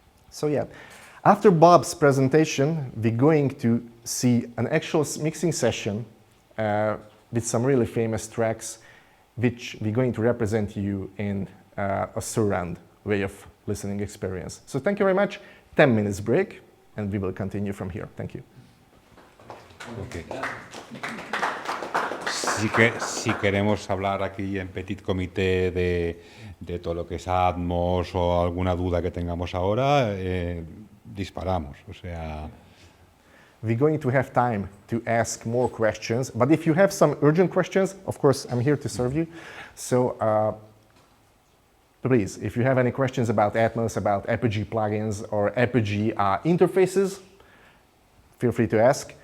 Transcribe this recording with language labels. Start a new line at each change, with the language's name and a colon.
English: So yeah, after Bob's presentation, we're going to see an actual mixing session with some really famous tracks which we're going to represent you in a surround way of listening experience. So thank you very much. 10 minutes break, and we will continue from here. Thank you. Okay.
Spanish: Si queremos hablar aquí en petit comité de todo lo que es Atmos o alguna duda que tengamos ahora, disparamos. O sea...
English: We're going to have time to ask more questions, but if you have some urgent questions, of course, I'm here to serve you. So please, if you have any questions about Atmos, about Apogee plugins or Apogee interfaces, feel free to ask.